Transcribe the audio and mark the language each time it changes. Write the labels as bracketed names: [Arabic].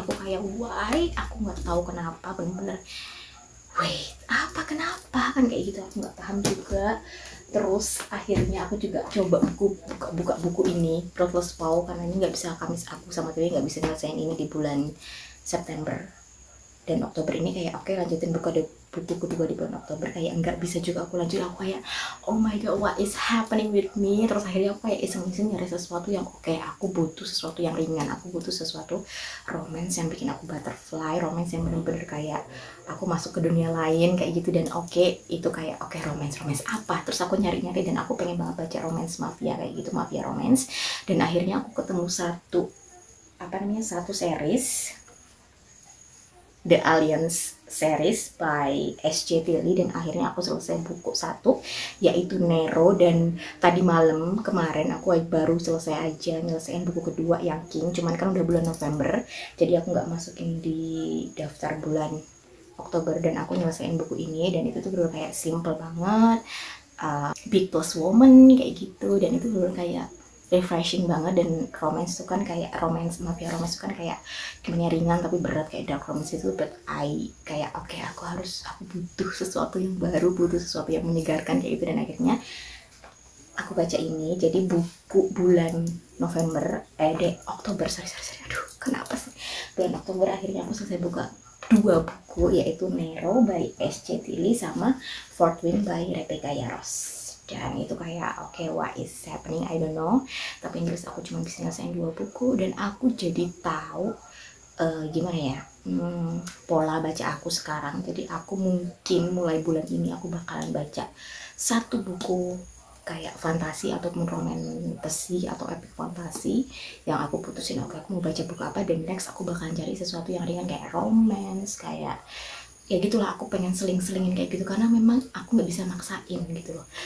[Indonesian] Aku kayak [English] why, [Indonesian] aku nggak tahu kenapa, bener-bener wait, kenapa kan kayak gitu, aku nggak paham juga. Terus akhirnya aku juga coba buka buku ini, Protless Paw, karena ini nggak bisa, aku sama Dewi nggak bisa nyelesain ini di bulan September. Dan Oktober ini kayak oke, lanjutin buku kedua di bulan Oktober, kayak nggak bisa juga aku lanjut. Aku kayak [English] oh my god, what is happening with me. [Indonesian] Terus akhirnya aku kayak iseng-iseng nyari sesuatu yang oke, aku butuh sesuatu yang ringan, aku butuh sesuatu romance yang bikin aku butterfly, romance yang bener-bener kayak aku masuk ke dunia lain kayak gitu. Dan itu kayak romance apa. Terus aku nyari-nyari, dan aku pengen banget baca romance mafia kayak gitu, mafia romance. Dan akhirnya aku ketemu satu series [English] The Alliance series by S.J. [Indonesian] Tilly, dan akhirnya aku selesai buku 1 yaitu Nero, dan tadi malam kemarin aku baru selesai aja nyelesain buku kedua yang King, cuman kan udah bulan November jadi aku nggak masukin di daftar bulan Oktober, dan aku nyelesain buku ini, dan itu tuh bener kayak simple banget, [English] big plus woman [Indonesian] kayak gitu, dan itu bener kayak refreshing banget. Dan romance tuh kan kayak romance tuh kan kayak gimana, ringan tapi berat kayak dark romance itu, [English] but I [Indonesian] kayak oke, aku butuh sesuatu yang baru, butuh sesuatu yang menyegarkan kayak gitu, dan akhirnya aku baca ini. Jadi buku bulan November Oktober, sorry aduh kenapa sih, bulan Oktober akhirnya aku selesai buka 2 buku, yaitu Nero by S.J. Tilly sama Fourth Wing by Rebecca Yarros. Dan itu kayak oke, [English] what is happening, I don't know, [Indonesian] tapi yang jelas aku cuma bisa nyelesain 2 buku, dan aku jadi tahu gimana ya, pola baca aku sekarang. Jadi aku mungkin mulai bulan ini aku bakalan baca 1 buku kayak fantasi ataupun romantis atau epic fantasi yang aku putusin oke aku mau baca buku apa, dan next aku bakalan cari sesuatu yang ringan kayak romance, kayak ya gitulah, aku pengen seling-selingin kayak gitu karena memang aku nggak bisa maksain gitu loh.